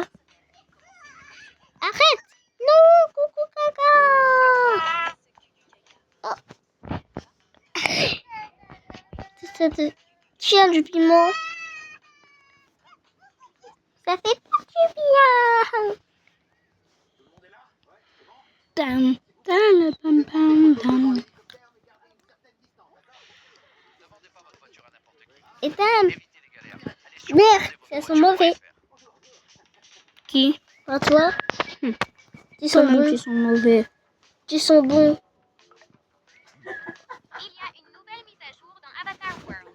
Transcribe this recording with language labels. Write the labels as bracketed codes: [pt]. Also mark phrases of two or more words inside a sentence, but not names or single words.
[fr] Arrête! Non, coucou caca. Oh. Ça te tient du piment. Ça fait pas du bien. Dan, dan, pam, pam, dan. Et tam. Merde, ça sent mauvais. Qui? À toi? Ils sont Comment bons. ils sont mauvais? Ils sont bons. Il y a une nouvelle mise à jour dans Avatar World.